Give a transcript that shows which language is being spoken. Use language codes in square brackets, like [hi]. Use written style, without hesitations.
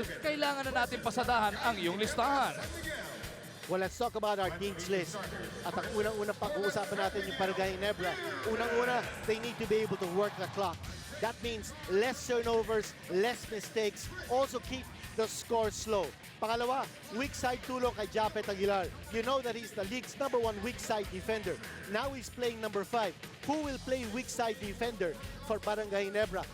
[tl] Kailangan na natin pasadahan ang iyong listahan. [en] Well, let's talk about our needs list. [tl] At ang unang-unang pag-uusapan natin yung Barangay Ginebra. Unang-una, [en] they need to be able to work the clock. That means less turnovers, less mistakes. Also keep the score slow. [tl] Pangalawa, [en] weak side tulong kay Japet Aguilar. You know that he's the league's #1 weak side defender. Now he's playing number 5. Who will play weak side defender for Barangay Ginebra?